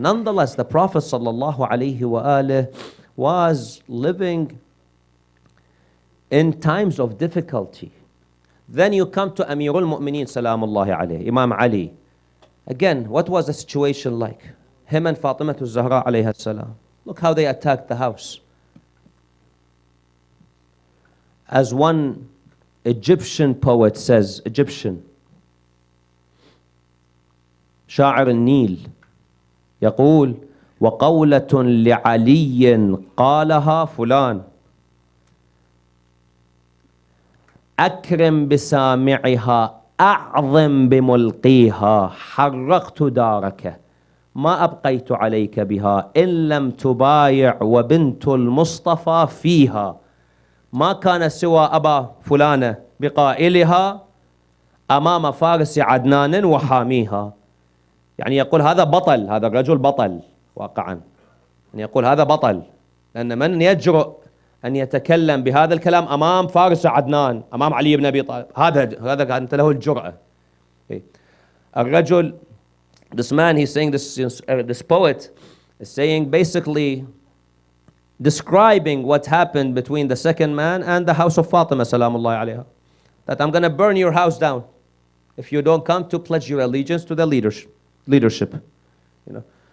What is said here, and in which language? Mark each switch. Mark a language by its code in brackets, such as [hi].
[en] Nonetheless, the Prophet sallallahu alayhi wa alih was living in times of difficulty. Then you come to Amirul Mu'mineen salamullahi alayhi, Imam Ali. Again, what was the situation like? Him and Fatima Zahraa alayha salam. Look how they attacked the house. As one Egyptian poet says, Egyptian, [ar] شاعر النيل يقول وقولة لعلي قالها فلان أكرم بسامعها أعظم بملقيها حرقت دارك ما أبقيت عليك بها إن لم تبايع وبنت المصطفى فيها ما كان سوى أبا فلانة بقائلها أمام فارس عدنان وحاميها. يعني يقول هذا بطل، هذا الرجل بطل واقعا. يعني يقول هذا بطل، لأن من يجرؤ أن يتكلم بهذا الكلام أمام فارس عدنان، أمام علي بن أبي طالب، هذا كانت له الجرأة. [en] الرجل, this man, he's saying this poet is saying basically describing what happened between the second man and the house of Fatima salamullahi alayha. That I'm going to burn your house down if you don't come to pledge your allegiance to the leadership. You know.